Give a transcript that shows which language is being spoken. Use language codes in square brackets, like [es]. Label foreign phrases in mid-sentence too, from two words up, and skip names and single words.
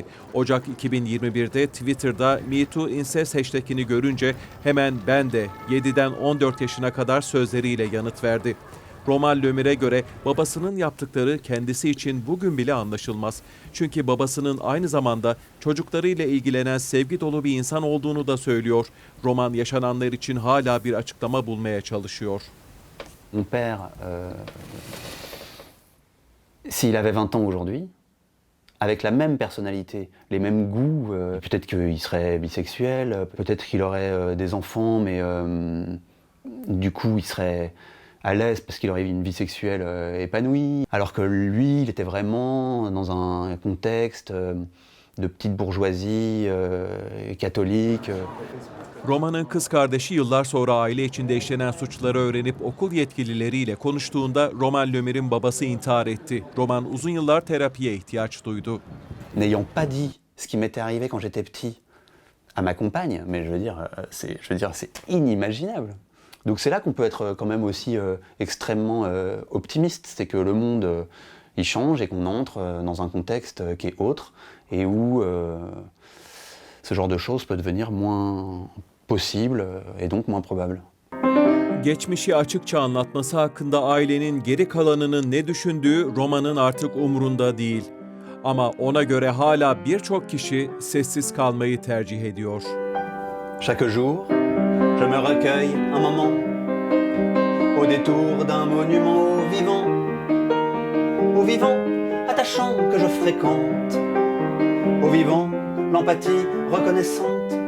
[tr] Ocak 2021'de Twitter'da #MeTooIncest hashtag'ini görünce hemen ben de 7'den 14 yaşına kadar sözleriyle yanıt verdi. Roman Lömür'e göre babasının yaptıkları kendisi için bugün bile anlaşılmaz. Çünkü babasının aynı zamanda çocuklarıyla ilgilenen sevgi dolu bir insan olduğunu da söylüyor. Roman yaşananlar için hala bir açıklama bulmaya çalışıyor. [fr] Mon père, s'il avait 20 ans aujourd'hui, avec la même personnalité, les mêmes goûts, peut-être qu'il serait bisexuel, peut-être qu'il aurait des enfants, mais du coup il serait à l'aise parce qu'il aurait eu une vie sexuelle épanouie, alors que lui, il était vraiment dans un contexte de petite bourgeoisie catholique. [tr] Roman'ın kız kardeşi yıllar sonra aile içinde işlenen suçları öğrenip okul yetkilileriyle konuştuğunda Roman Lömür'ün babası intihar etti. Roman uzun yıllar terapiye ihtiyaç duydu. [fr] N'ayant pas dit ce qui m'était arrivé quand j'étais petit à ma compagne, mais je veux dire, c'est inimaginable. Donc c'est là qu'on peut être quand même aussi extrêmement optimiste, c'est que le monde il change et qu'on entre dans un contexte qui est autre et où ce genre de choses peut devenir moins possible et donc moins probable. [tr] Geçmişi açıkça anlatması hakkında ailenin geri kalanının ne düşündüğü Roman'ın artık umrunda değil. Ama ona göre hala birçok kişi sessiz kalmayı tercih ediyor. [fr] Chaque jour, Je me recueille un moment au détour d'un monument au vivant attachant que je fréquente, au vivant, l'empathie reconnaissante.